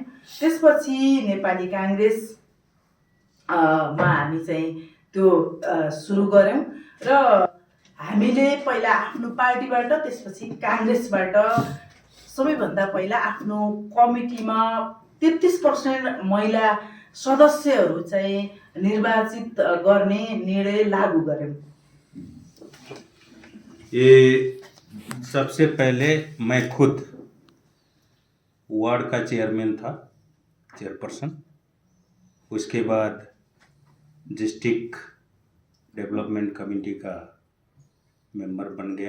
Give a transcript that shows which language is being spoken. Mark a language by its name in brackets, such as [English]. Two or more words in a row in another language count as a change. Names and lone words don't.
[Nepali] त्यसपछि नेपाली काङ्ग्रेस मा हामी चाहिँ त्यो सुरु गऱ्यौँ र हामीले पहिला आफ्नो पार्टीबाट, त्यसपछि काङ्ग्रेसबाट सबैभन्दा पहिला आफ्नो कमिटीमा 33% महिला सदस्यहरू चाहिँ निर्वाचित गर्ने निर्णय लागू गऱ्यौँ। [Hindi] ये सबसे पहले मैं खुद वार्ड का चेयरमैन था, चेयरपर्सन। उसके बाद [English] District Development Committee [Hindi] का मेंबर बन गया।